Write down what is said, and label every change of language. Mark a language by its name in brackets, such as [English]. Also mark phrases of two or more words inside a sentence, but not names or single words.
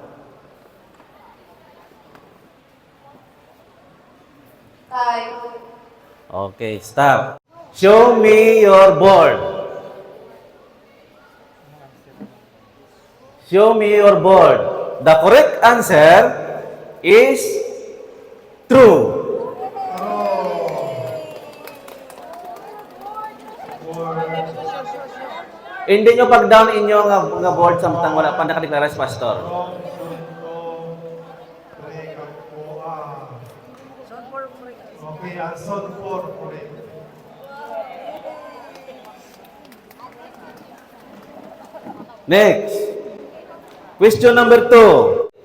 [English] Time. Okay, stop. Show me your board. Show me your board. The correct answer is true. [Hiligaynon] Hindi nyo pag-down inyo nga board samtang wala pa nakadeklara si pastor. [English] Okay, answer 4, correct. Next. Question number 2.